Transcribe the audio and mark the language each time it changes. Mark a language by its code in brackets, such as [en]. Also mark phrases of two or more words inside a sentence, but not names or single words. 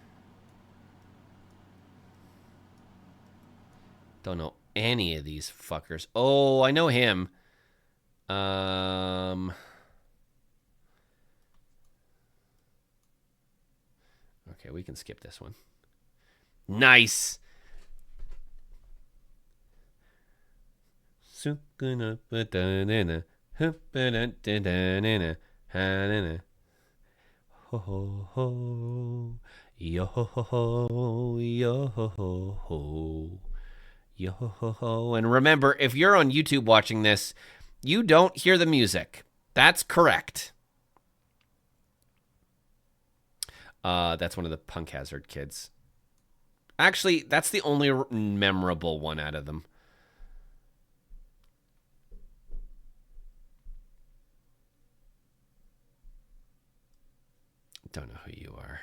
[en] Don't know any of these fuckers. Oh, I know him. Okay, we can skip this one. Nice. Ho ho ho, yo ho ho, yo ho ho, yo ho ho. And remember, if you're on YouTube watching this, you don't hear the music. That's correct. That's one of the Punk Hazard kids. Actually, that's the only memorable one out of them. Don't know who you are.